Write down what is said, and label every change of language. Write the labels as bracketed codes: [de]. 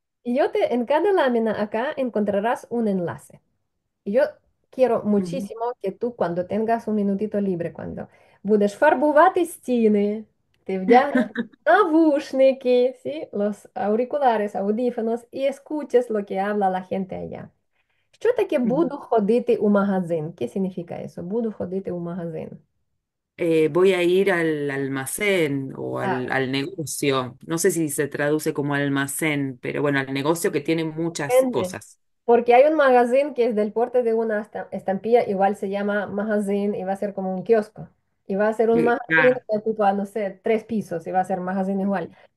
[es] Y en cada lámina acá encontrarás un enlace. Y yo quiero Ujú, muchísimo que tú cuando tengas un minutito libre, cuando [uk] будеш фарбувати стіни, ти вдягнеш навушники, [es] ¿sí? Los auriculares, audífonos, y escuches lo que habla la gente allá. [uk] Що таке ujú. буду ходити у магазин? [es] ¿Qué significa eso? [uk] Буду ходити у магазин. [es] voy a ir al almacén o Ah, al negocio. No sé si se traduce como almacén, pero bueno, al negocio que tiene muchas depende. cosas. Porque hay un magazine que es del porte de una estampilla, igual se llama magazine y va a ser como un kiosco. Y va a ser un magazine Ah, de tipo, no sé, 3 pisos y va a ser magazine igual.